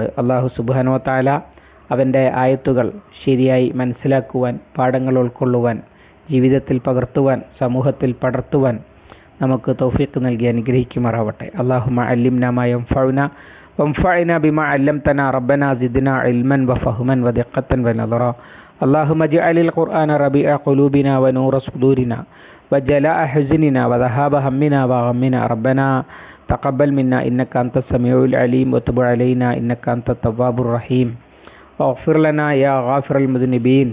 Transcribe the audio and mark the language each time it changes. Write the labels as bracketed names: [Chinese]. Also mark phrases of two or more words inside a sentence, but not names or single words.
[Arabic] الله سبحانه وتعالى [Malayalam] അവൻ്റെ ആയത്തുകൾ ശരിയായി മനസ്സിലാക്കുവാൻ, പാഠങ്ങൾ ഉൾക്കൊള്ളുവാൻ, ജീവിതത്തിൽ പകർത്തുവാൻ, സമൂഹത്തിൽ പടർത്തുവാൻ നമുക്ക് തൗഫീഖ് നൽകി അനുഗ്രഹിക്കുമാറാവട്ടെ. [Arabic] اللهم علمنا ما ينفعنا وانفعنا بما علمتنا ربنا زدنا علما وفهما ودقة ونظرا. اللهم اجعل القرآن ربيع قلوبنا ونور صدورنا وجلاء حزننا وذهاب همنا وغمنا. ربنا تقبل منا إنك أنت السميع العليم وتب علينا إنك أنت التواب الرحيم واغفر لنا يا غافر المذنبين.